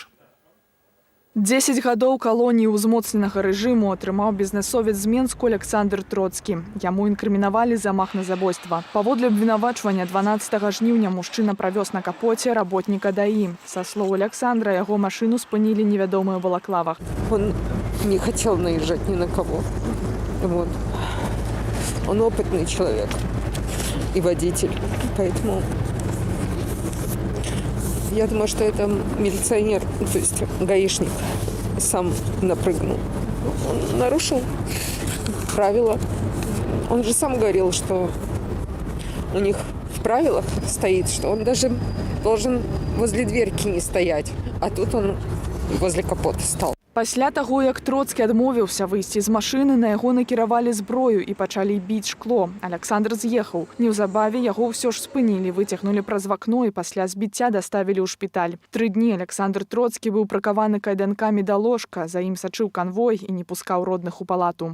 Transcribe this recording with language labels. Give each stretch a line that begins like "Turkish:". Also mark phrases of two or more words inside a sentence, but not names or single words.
Belarusian: 10 гадоў калоніі ўзмоцненага рэжыму атрымаў бізнэсовец з Менску Александр Троцкі. Яму інкрымінавалі замах на забойства. Паводле абвінавачвання 12 жніўня мужчына правёз на капоце работніка ДАИ. Са слоў Александра, яго машыну спынілі невядомыя ў балаклавах.
Russian: Он не хотел наезжать ни на кого. Вот. Он опытный человек и водитель, поэтому я думаю, что это милиционер, то есть гаишник, сам напрыгнул. Он нарушил правила. Он же сам говорил, что у них в правилах стоит, что он даже должен возле дверки не стоять, а тут он возле капота стал.
Belarusian: Пасля таго, як Троцкі адмовіўся выйсці з машыны, на яго накіравалі зброю і пачалі біць шкло. Александр з'ехаў. Неўзабаве яго ўсё ж спынілі, выцягнулі праз вакно і пасля збіцця даставілі ў шпіталь. 3 дні Александр Троцкі быў прыкаваны кайданкамі да ложка, за ім сачыў канвой і не пускаў родных у палату.